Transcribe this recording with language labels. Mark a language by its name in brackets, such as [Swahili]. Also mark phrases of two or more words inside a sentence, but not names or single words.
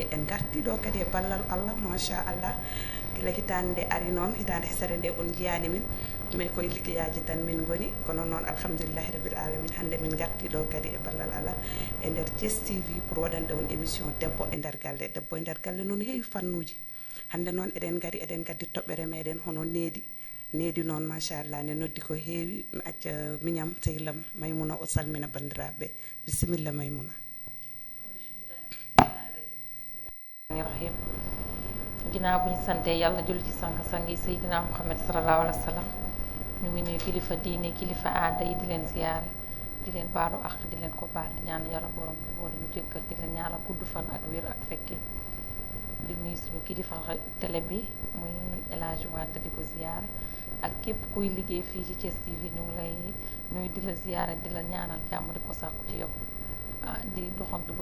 [Fula] en gartiɗo kadi e ballal Allah machallah gila hitande nde ari noon hitande hesere nde on jiyani min mais koye liggeyaji tan min goni kono noon [Arabic] alhamdulillahi rabbil alamin [Fula] hande min gartiɗo kadi e ballal Allah e nder Thiés TV pour waɗande on émission debbo e nder galle debbo e nder galle noon heewi fannuji hande noon eɗen gari eɗen gaddi toɓɓere meɗen hono needi noon machallah ne noddi ko heewi mi acca miñam sehlam Maymuna o salmina bandiraɓe bisimilla Maymuna [Wolof] rahim ginnaaw bu ñu sante yàlla julli ci sang-sang yi Seydina Muhammad [Arabic] sallallahu alayhi wa sallam [Wolof] ñu ngi nuyu kilifa diine kilifa aada yi di leen ziyaare di leen baalu ak di leen ko baal di ñaan yàlla borom bi boo ñu jëkkal di leen ñaanal gudd fan ak wér ak fekke di nuyu suñu kilifa télé bi muy El Hadj Wade di ko ziyaare ak képp kuy liggéey fii ci Thiés TV ñu ngi lay nuyu di la ziyaare di la ñaanal jàmm di ko sàkku ci yow di doxantu bu